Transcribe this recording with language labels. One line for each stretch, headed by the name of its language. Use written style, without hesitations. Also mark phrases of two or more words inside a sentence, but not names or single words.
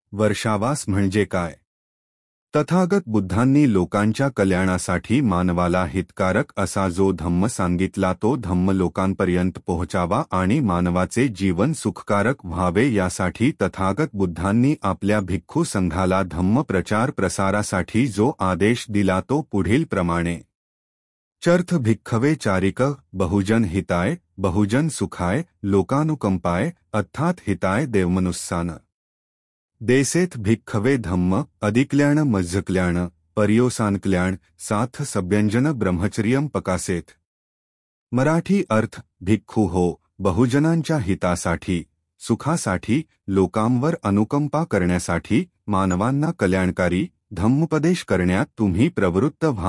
Marathi: वर्षावास म्हणजे काय? तथागत बुद्धांनी लोकांच्या कल्याणासाठी मानवाला हितकारक असा जो धम्म सांगितला तो धम्म लोकांपर्यंत पोहोचावा आणि मानवाचे जीवन सुखकारक व्हावे यासाठी तथागत बुद्धांनी आपल्या भिक्खू संघाला धम्म प्रचार प्रसारासाठी जो आदेश दिला तो पुढील प्रमाणे
Pali: चर्थ भिक्खवे चारिक बहुजन हिताय बहुजन सुखाय लोकानुकंपाय अर्थात हिताय देवमनुस्सान देसेथ भिक्खवे धम्म अधिकल्याण मज्जकल्याण पर्योसानकल्याण साथ सभ्यंजन ब्रह्मचर्यम पकासेथ।
Marathi: मराठी अर्थ भिक्खू हो बहुजनांच्या हितासाठी सुखासाठी लोकांवर अनुकंपा करण्यासाठी मानवांना कल्याणकारी धम्मोपदेश करण्यात तुम्ही प्रवृत्त व्हा।